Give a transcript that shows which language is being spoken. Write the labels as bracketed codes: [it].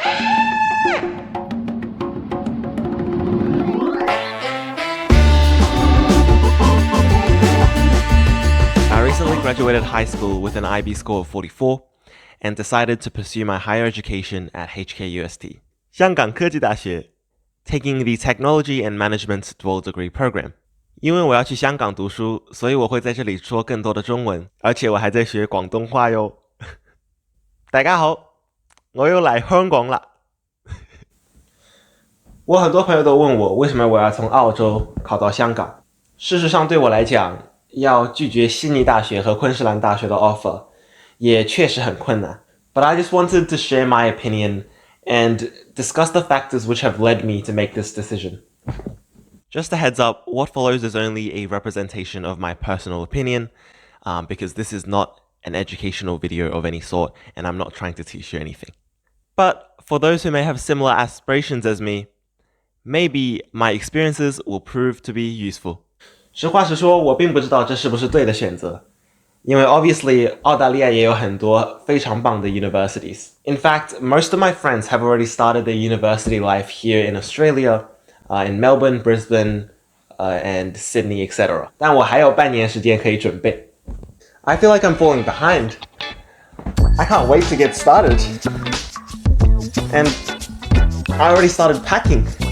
[en] I recently graduated high school with an IB score of 44 and decided to pursue my higher education at HKUST, 香港科技大学, taking the Technology and Management Dual Degree Program. [zh] 因为我要去香港读书，所以我会在这里说更多的中文，而且我还在学广东话哟。大家好，我又来香港啦。我很多朋友都问我，为什么我要从澳洲考到香港？事实上，对我来讲，要拒绝悉尼大学和昆士兰大学的 offer， 也确实很困难。 [en] But I just wanted to share my opinion and discuss the factors which have led me to make this decision. Just a heads up, what follows is only a representation of my personal opinion, because this is not an educational video of any sort, and I'm not trying to teach you anything. But for those who may have similar aspirations as me, maybe my experiences will prove to be useful. [zh] 实话实说，我并不知道这是不是对的选择，因为 obviously 澳大利亚也有很多非常棒的 universities. [en] In fact, most of my friends have already started their university life here in Australia, in Melbourne, Brisbane, and Sydney, etc. [zh] 但我还有半年时间可以准备。 [en] I feel like I'm falling behind. I can't wait to get started. And I already started packing.